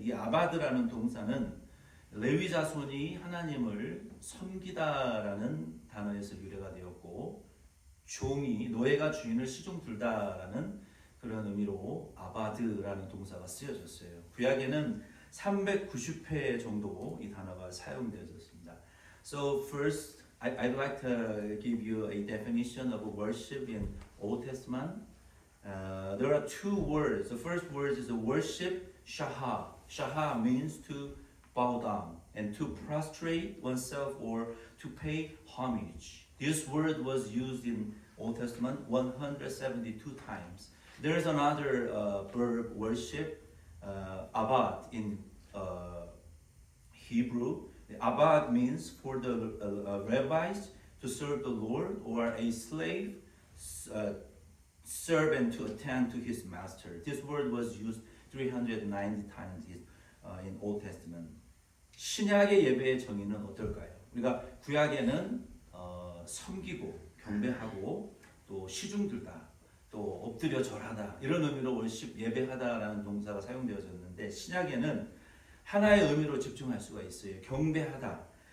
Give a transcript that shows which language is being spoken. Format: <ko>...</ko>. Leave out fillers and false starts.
<ko>이 아바드라는 동사는 레위 자손이 하나님을 섬기다라는 단어에서 유래가 되었고 종이 노예가 주인을 시종 들다라는 그런 의미로 아바드라는 동사가 쓰여졌어요. 구약에는 390회 정도 이 단어가 사용되어졌습니다.</ko> <en>So first, I'd like to give you a definition of worship in Old Testament. There are two words. The first word is worship, shaha. Shaha means to bow down and to prostrate oneself or to pay homage. This word was used in Old Testament 172 times. There is another verb, worship, abad in Hebrew. Abad means for the rabbis to serve the Lord or a slave servant to attend to his master. This word was used 390 times in Old Testament.</en> <ko>신약의 예배의 정의는 어떨까요? 우리가 구약에는 섬기고 경배하고 또 시중 들다 또 엎드려 절하다 이런 의미로 월십 예배하다라는 동사가 사용되어졌는데 신약에는 하나의 의미로 집중할 수가 있어요. 경배하다.</ko>